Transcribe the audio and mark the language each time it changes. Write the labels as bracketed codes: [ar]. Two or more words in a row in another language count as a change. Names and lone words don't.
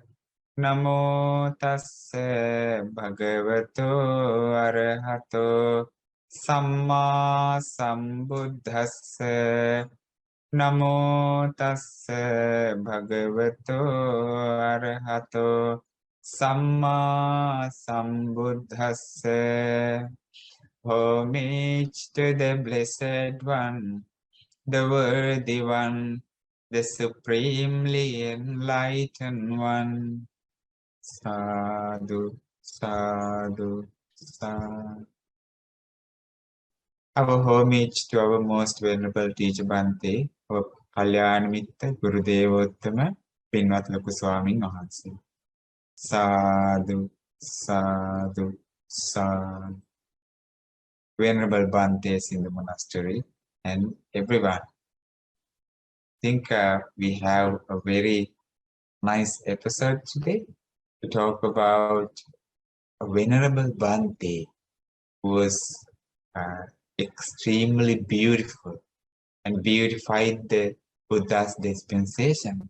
[pi] Namo tassa bhagavato arahato samma sambuddhassa. Namo tassa bhagavato arahato samma sambuddhassa. [en] Homage to the Blessed One, the Worthy One, the Supremely Enlightened One. [pi] Sadhu, sadhu, sadhu. [en] Our homage to our most venerable teacher Bhante, our Kalyanamitta Gurudevottama, [si] Pinvat Loku Swamin Wahanse. [pi] Sadhu, sadhu, sadhu. [en] Venerable Bhantes in the monastery and everyone. I think we have a very nice episode today to talk about a Venerable Bhante who was extremely beautiful and beautified the Buddha's dispensation.